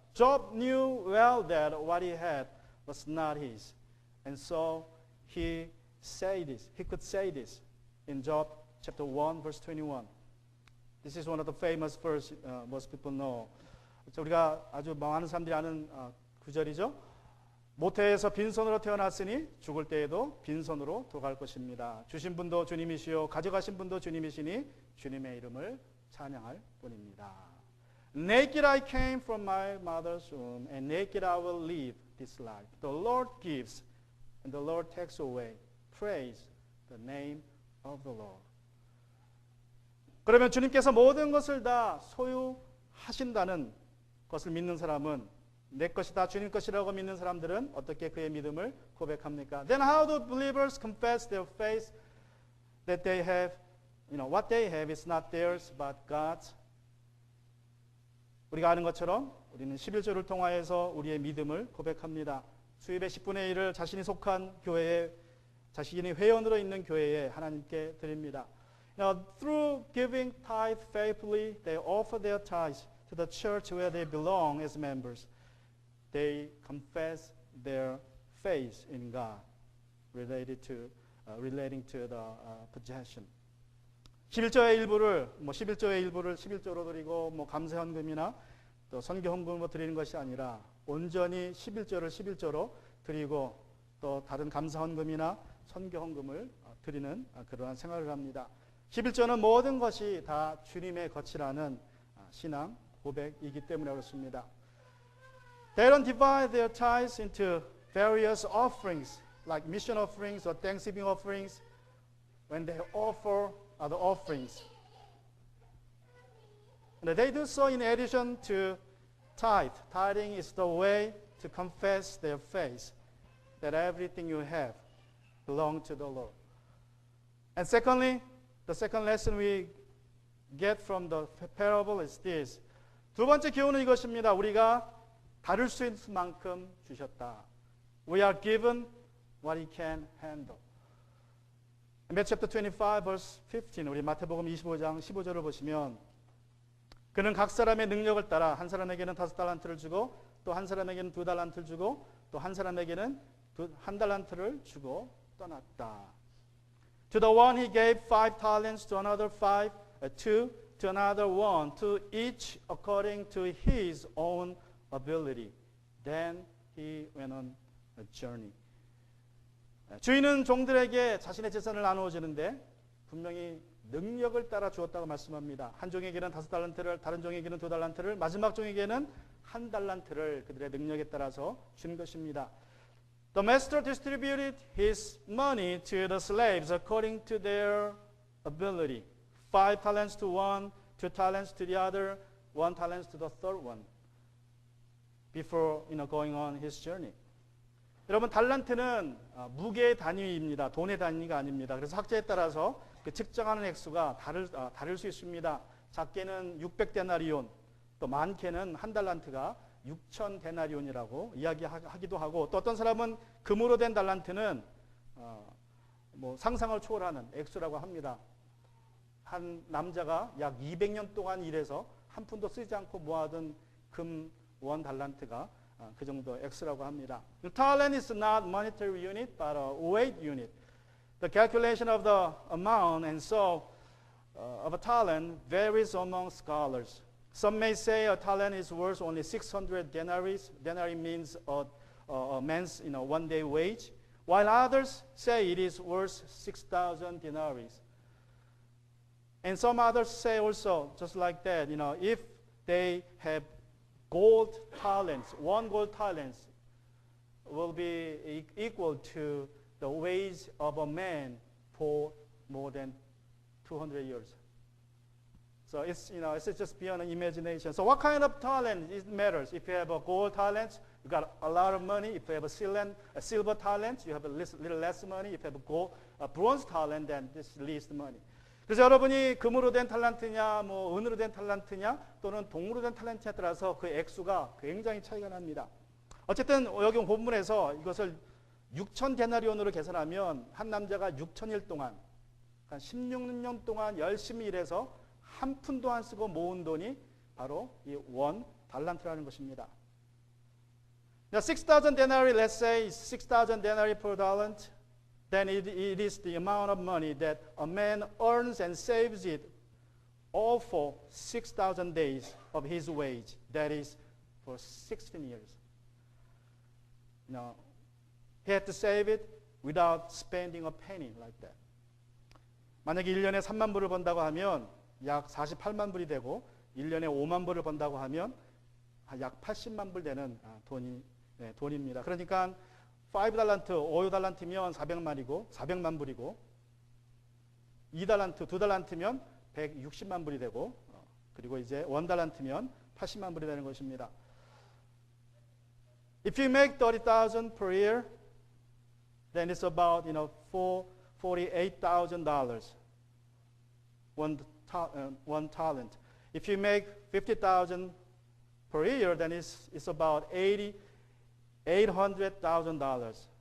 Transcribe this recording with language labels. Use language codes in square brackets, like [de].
[en] Job knew well that what he had was not his. And so he could say this in Job chapter 1 verse 21. This is one of the famous verse most people know. [ko] 우리가 아주 많은 사람들이 아는 구절이죠. 모태에서 빈손으로 태어났으니 죽을 때에도 빈손으로 돌아갈 것입니다. 주신 분도 주님이시요 가져가신 분도 주님이시니 주님의 이름을 찬양할 뿐입니다. [en] Naked I came from my mother's womb, and naked I will live this life. The Lord gives, and the Lord takes away. Praise the name of the Lord. [ko] 그러면 주님께서 모든 것을 다 소유하신다는 것을 믿는 사람은, 내 것이 다 주님 것이라고 믿는 사람들은 어떻게 그의 믿음을 고백합니까? [en] Then how do believers confess their faith that they have, what they have is not theirs but God's? [ko] 우리가 아는 것처럼 우리는 11조를 통하여서 우리의 믿음을 고백합니다. 수입의 10분의 1을 자신이 속한 교회에, 자신이 회원으로 있는 교회에 하나님께 드립니다. [en] Through giving tithe faithfully, they offer their tithes to the church where they belong as members. They confess their faith in God relating to the possession. [ko] 11조의 일부를 11조로 드리고 감사 헌금이나 또 선교 헌금으로 드리는 것이 아니라 온전히 11조로 드리고 또 다른 감사 헌금이나 선교 헌금을 드리는 그러한 생활을 합니다. 11조는 모든 것이 다 주님의 것이라는 신앙 고백이기 때문에 그렇습니다. [en] They don't divide their tithes into various offerings like mission offerings or thanksgiving offerings. When they offer are the offerings. And they do so in addition to tithe. Tithing is the way to confess their faith, that everything you have belongs to the Lord. And secondly, the second lesson we get from the parable is this. [ko] 두 번째 교훈은 이것입니다. 우리가 다룰 수 있는 만큼 주셨다. [en] We are given what he can handle. Matthew chapter 25 verse 15, [ko] 우리 마태복음 25장 15절을 보시면 그는 각 사람의 능력을 따라 한 사람에게는 5달란트를 주고 또 한 사람에게는 2달란트를 주고 또 한 사람에게는 1달란트를 주고 떠났다. [en] To the one he gave 5 talents, to another 2, to another 1, to each according to his own ability. Then he went on a journey. [ko] 주인은 종들에게 자신의 재산을 나누어 주는데 분명히 능력을 따라 주었다고 말씀합니다. 한 종에게는 5달란트를, 다른 종에게는 2달란트를, 마지막 종에게는 1달란트를 그들의 능력에 따라서 준 것입니다. [en] The master distributed his money to the slaves according to their ability. 5 talents to one, 2 talents to the other, 1 talent to the third one. Before going on his journey. [ko] 여러분, 달란트는 무게의 단위입니다. 돈의 단위가 아닙니다. 그래서 학자에 따라서 그 측정하는 액수가 다를 수 있습니다. 작게는 600데나리온, 또 많게는 1달란트가 6,000데나리온이라고 이야기하기도 하고, 또 어떤 사람은 금으로 된 달란트는 상상을 초월하는 액수라고 합니다. 한 남자가 약 200년 동안 일해서 한 푼도 쓰지 않고 모아둔 금 1달란트가 그 정도 X라고 합니다. [en] The talent is not monetary unit, but a weight unit. The calculation of the amount and so of a talent varies among scholars. Some may say a talent is worth only 600 denaries. Denarii means a man's one day wage, while others say it is worth 6,000 denaries. And some others say also, just like that, if they have gold talents, 1 gold talent will be equal to the wage of a man for more than 200 years. So it's just beyond imagination. So what kind of talent it matters? If you have a gold talent, you got a lot of money. If you have a silver talent, you have a little less money. If you have a bronze talent, then this least money. [ko] 그래서 여러분이 금으로 된 탈란트냐, 은으로 된 탈란트냐, 또는 동으로 된 탈란트냐에 따라서 그 액수가 굉장히 차이가 납니다. 어쨌든 여기 본문에서 이것을 6,000데나리온으로 계산하면 한 남자가 6,000일 동안, 그러니까 16년 동안 열심히 일해서 한 푼도 안 쓰고 모은 돈이 바로 이 1달란트라는 것입니다. [en] Now 6,000 denarii, let's say 6,000 denarii per talent. Then it is the amount of money that a man earns and saves it all for 6,000 days of his wage. That is for 16 years. He had to save it without spending a penny like that. [ko] 만약에 1년에 3만 불을 번다고 하면 약 48만 불이 되고 1년에 5만 불을 번다고 하면 약 80만 불 되는 돈입니다. 그러니까 5달란트, 5달란트면 400만이고 400만 불이고 2달란트면 160만 불이 되고 그리고 이제 1달란트면 80만 불이 되는 것입니다. [en] If you make 30,000 per year, then it's about $48,000 one talent. If you make 50,000 per year, then it's about $800,000.